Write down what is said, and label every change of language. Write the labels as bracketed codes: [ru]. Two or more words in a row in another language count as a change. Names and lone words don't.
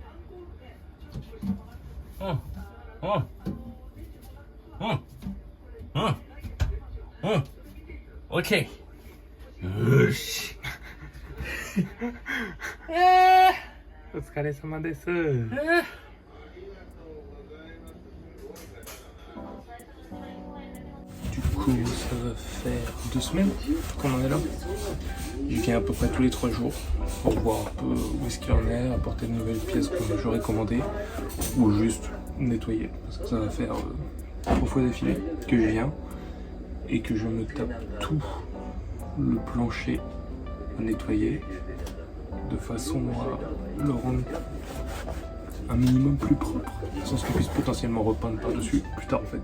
[ja] うん、うん、うん、うん、うん。オッケー。よし。お疲れ様です。 [fr] Du coup, ça va faire 2 semaines qu'on en est là. Je viens à peu près tous les 3 jours pour voir un peu où est-ce qu'il en est, apporter de nouvelles pièces que j'aurais commandées ou juste nettoyer. Parce que ça va faire 3 fois d'affilée que je viens et que je me tape tout le plancher à nettoyer de façon à le rendre un minimum plus propre, sans qu'on puisse potentiellement repeindre par-dessus plus tard en fait.